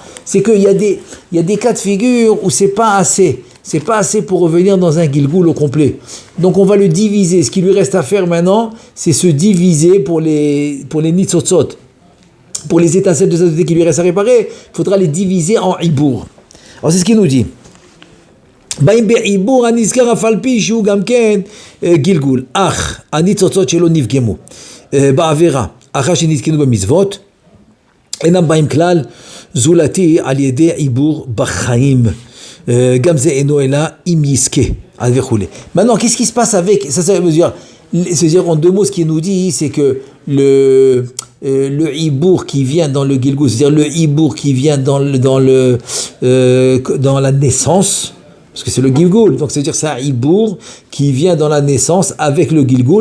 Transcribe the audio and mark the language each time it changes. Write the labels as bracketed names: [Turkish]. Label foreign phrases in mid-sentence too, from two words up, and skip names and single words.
[French] C'est qu'il y a des cas de figure où c'est pas assez. C'est pas assez pour revenir dans un Gilgul au complet. Donc on va le diviser. Ce qui lui reste à faire maintenant, c'est se diviser pour les nitzotzot. Pour les étincelles de sainteté qui lui restent à réparer, il faudra les diviser en Ibour. Alors c'est ce qu'il nous dit. [Hebrew] באים בעיבור הנזכר אף על פי שהוא גם כן גלגול, אך הניצוצות שלו נפגמו בעבירה, אחר שנתקנו במצוות, אינם באים כלל זולתי על ידי עיבור בחיים, גם זה אינו אלא אם יזכה, וכו'. [French] Maintenant, qu'est-ce qui se passe avec ça veut dire, c'est-à-dire en 2 mots, ce qu'il nous dit, c'est que le hibour qui vient dans le gilgul, c'est-à-dire le hibour qui vient dans la naissance, parce que c'est le Gilgul, donc c'est-à-dire c'est un Ibour qui vient dans la naissance avec le Gilgul.